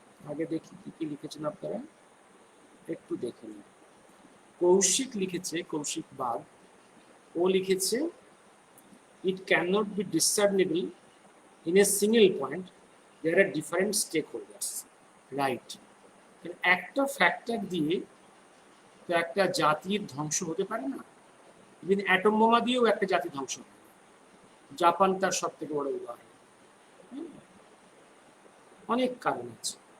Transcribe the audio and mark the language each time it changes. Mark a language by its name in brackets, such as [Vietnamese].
[Bangla] আগে দেখি কি কি লিখেছেন আপনারা, একটু দেখে নিন। কৌশিক লিখেছে, কৌশিক বাগ, ও লিখেছে [English] it cannot be discernible in a single point, there are different stakeholders, right? [Bangla] একটা ফ্যাক্টর দিয়ে তো একটা জাতির ধ্বংস হতে পারে না। ইভেন অ্যাটম বোমা দিয়েও একটা জাতি ধ্বংস হয়। জাপান তার সব থেকে বড় উদাহরণ। অনেক কারণ আছে।